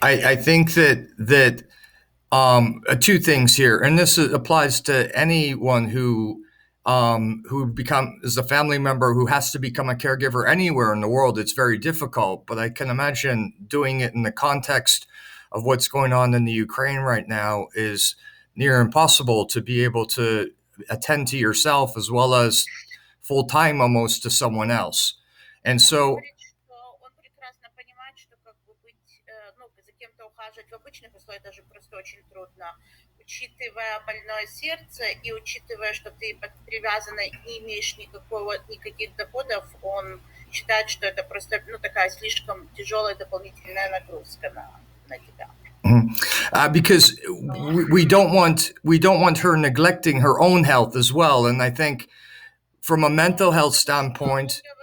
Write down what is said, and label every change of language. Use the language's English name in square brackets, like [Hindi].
[English] I think that two things here, and this applies to anyone who is a family member who has to become a caregiver anywhere in the world. It's very difficult, but I can imagine doing it in the context of what's going on in the Ukraine right now is near impossible to be able to attend to yourself as well as full time almost to someone else. And so [Russian] он прекрасно понимает, что как бы быть, за кем-то ухаживать в обычных условиях даже просто очень трудно, учитывая больное сердце и учитывая, что ты привязана, не имеешь никаких доходов, он считает, что это просто такая слишком тяжелая дополнительная нагрузка на тебя. [English] Because we don't want her neglecting her own health as well, and I think from a mental health standpoint,